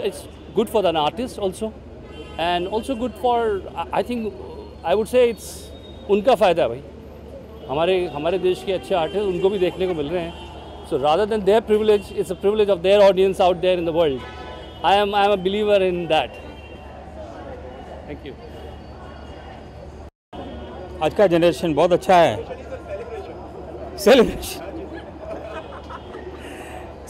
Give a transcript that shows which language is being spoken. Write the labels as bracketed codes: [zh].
[en] It's good for an artist also, and also good for, I think, I would say it's उनका फ़ायदा है भाई। [hi] हमारे देश के अच्छे आर्टिस्ट उनको भी देखने को मिल रहे हैं। [en] So rather than their privilege, it's a privilege of their audience out there in the world. I am a believer in that. Thank you. [hi] आज का जनरेशन बहुत अच्छा है।